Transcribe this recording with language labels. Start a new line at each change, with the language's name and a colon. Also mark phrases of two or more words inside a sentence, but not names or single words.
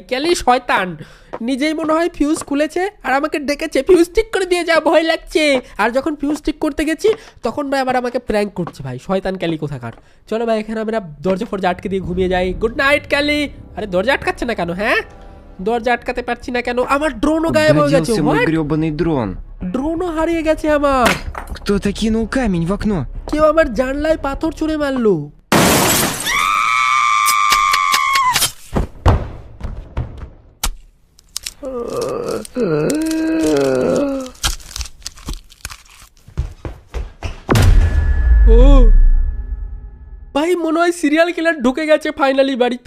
Bangla: ক্যালি শয়তান, নিজেই মনে হয় ফিউজ খুলেছে আর আমাকে ডেকেছে ফিউজ ঠিক করে দিয়ে যা, ভয় লাগছে। আর যখন ফিউজ ঠিক করতে গেছি তখন ভাই আবার আমাকে প্র্যাঙ্ক করছে ভাই, শয়তান ক্যালি কোথাকার। চলো ভাই এখানে আমরা দরজা ফরজা আটকে দিয়ে ঘুমিয়ে যাই।
English: good night
Bangla: ক্যালি। আরে দরজা আটকাচ্ছে না কেন? হ্যাঁ দরজা আটকাতে পারছি না কেন? আমার ড্রোনও গায়েব হয়ে গেছে।
Russian: Годился мой гребаный дрон.
Bangla: ড্রোনও হারিয়ে গেছে আমার।
Russian: Кто-то кинул камень в окно.
Bangla: কেউ আমার জানলায় পাথর ছুঁড়ে মারলো। ও ভাই মনে হয়
English: serial killer
Bangla: ঢুকে গেছে ফাইনালি বাড়িতে।